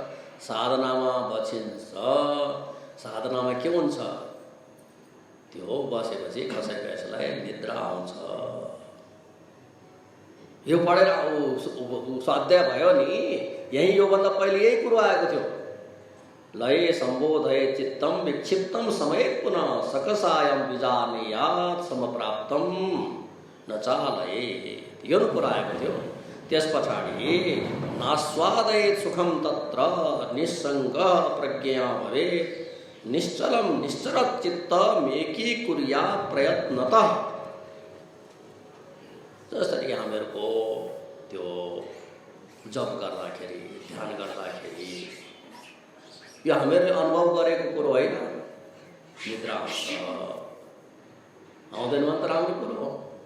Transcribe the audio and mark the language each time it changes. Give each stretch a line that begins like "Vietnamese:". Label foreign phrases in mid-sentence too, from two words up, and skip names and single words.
Nepali: साधनामा बसिन्छ, साधनामा के हुन्छ, त्यो बसेपछि कसैको यसलाई निद्रा आउँछ। यो पढेर स्वाध्याय भयो नि, यही योभन्दा पहिले यही कुरो आएको थियो।
Sanskrit: लये सम्बोधये चित्तम विक्षिप्तम समय पुनः सकसायम विजानीयात् समप्राप्तम न चालये,
Nepali: यो कुरा आएको थियो। त्यस पछाडि
Sanskrit: नास्वादयेत् सुखम तत्र निस्सङ्ग प्रज्ञा भवेत् निश्चलम निश्चरत चित्त एकीकुर्यात् प्रयत्नतः।
Nepali: जसरी हामीहरूको त्यो जप गर्दाखेरि, ध्यान गर्दाखेरि यो हामीहरूले अनुभव गरेको कुरो होइन। निद्रा आउँछ, आउँदैन भने त राम्रो कुरो हो।